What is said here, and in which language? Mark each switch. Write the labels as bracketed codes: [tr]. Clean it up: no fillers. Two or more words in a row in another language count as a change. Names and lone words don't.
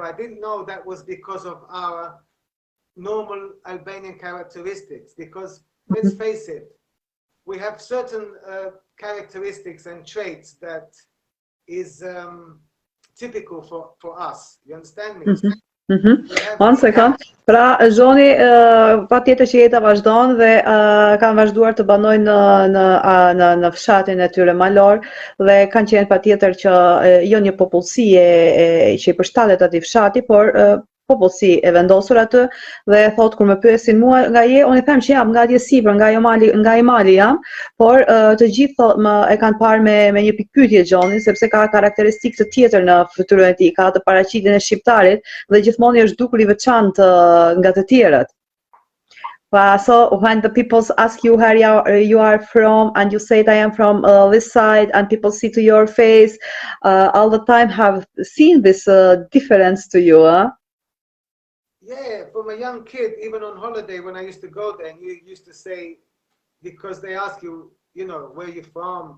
[en] I didn't know that was because of our normal Albanian characteristics, because let's face it, we have certain characteristics and traits that is typical for us. You understand me? One second. [sq] Pra, Johni patjetër që jeta vazhdon dhe kanë vazhduar të banojnë në fshatin e tyre malor dhe kanë qenë patjetër që jo një popullsi që I përshtatet atij fshati, por popullsi e vendosur aty, dhe thot kur më pyesin mua nga je, unë I them që jam nga atje sipër, nga I mali jam, por të gjithë më e kanë parë me një pikë pyetje Johnin, sepse ka karakteristikë të tjetër në fytyrën e tij, ka të paraqitjen e shqiptarit dhe gjithmonë është dukur I veçantë nga të tjerët. [en] So when the people ask you where you are from, and you say I am from this side, and people see to your face, all the time have seen this difference to you, huh? Yeah, from a young kid, even on holiday, when I used to go there, and you used to say, because they ask you, you know, where you from?